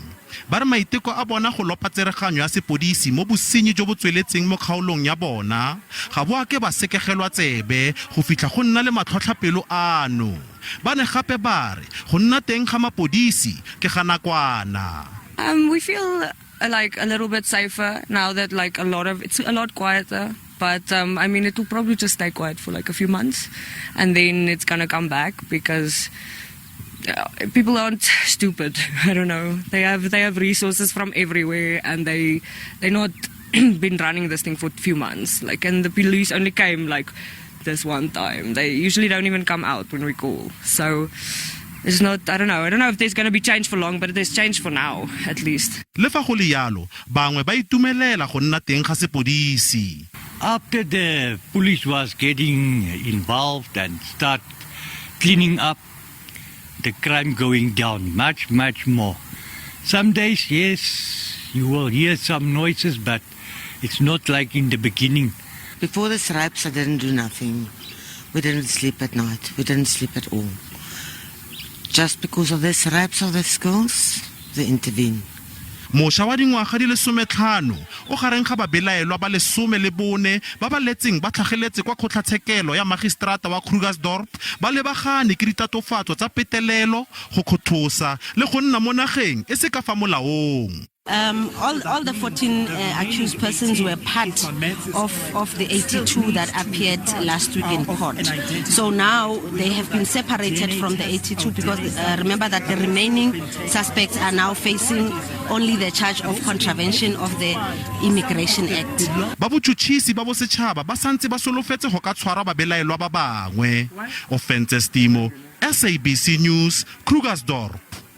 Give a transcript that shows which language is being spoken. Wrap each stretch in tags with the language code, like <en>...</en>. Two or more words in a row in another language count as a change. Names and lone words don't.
<tn>Ba re maiteko a bona go lopa tsereganyo ya sepodisi mo bosenyi jo bo tsweletseng mo kgaolong ya bona ga bo a ke ba sekegelwa tsebe go fitlha go nna le matlhotlhapelo ano. Ba ne gape ba re go nna teng ga mapodisi ke ga nakwana.</tn> <en>We feel like a little bit safer now that like it's a lot quieter. But I mean, it will probably just stay quiet for like a few months, and then it's gonna come back because people aren't stupid. I don't know. They have resources from everywhere, and they're not been running this thing for a few months. Like, and the police only came like this one time. They usually don't even come out when we call. So. It's not, I don't know if there's going to be change for long, but there's change for now, at least.</en> <tn>Le fa go le yalo, bangwe ba itumelela go nna teng ga sepodisi.</tn> <en>After the police was getting involved and start cleaning up, the crime going down much, much more. Some days, yes, you will hear some noises, but it's not like in the beginning. Before the stripes, I didn't do nothing. We didn't sleep at night. We didn't sleep at all. Just because of the stripes of the schools, they intervene.</en> <tn>Mosha wa dingwaga di le 15 o gareng ga babelaelwa ba le 14 ba ba letseng ba tlhageletse kwa kgotlatshekelo ya magistrata wa Krugersdorp ba lebagane ke ditatofatso tsa petelelo go kgothosa le go nna mo nageng e se ka fa molaong.</tn> <en>All the 14 accused persons were part of the 82 that appeared last week in court. So now they have been separated from the 82 because remember that the remaining suspects are now facing only the charge of contravention of the Immigration Act.</en> <tn>Ba botšhotšhisi ba bosetšhaba ba santse ba solofetse go ka tshwara babelaelwa ba bangwe.</tn> <en>Offenses Timo, SABC News, Krugersdorp.</en>